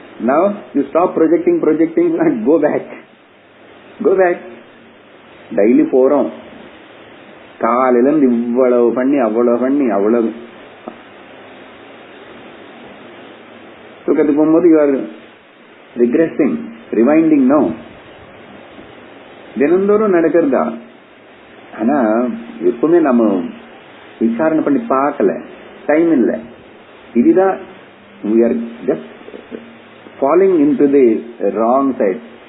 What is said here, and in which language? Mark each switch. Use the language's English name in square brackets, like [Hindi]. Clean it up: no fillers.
[English] Now you stop projecting and go back. [Tamil] Daily போறோம், காலையில இருந்து இவ்வளவு பண்ணி அவ்வளவு தூக்கத்துக்கு போகும்போது [English] you are regressing, rewinding. No, [Tamil] தினந்தோறும் நடக்கிறதா. ஆனா எப்பவுமே நம்ம விசாரணை பண்ணி பார்க்கல, டைம் இல்ல. இதுதான் [English] we are just falling into the wrong side.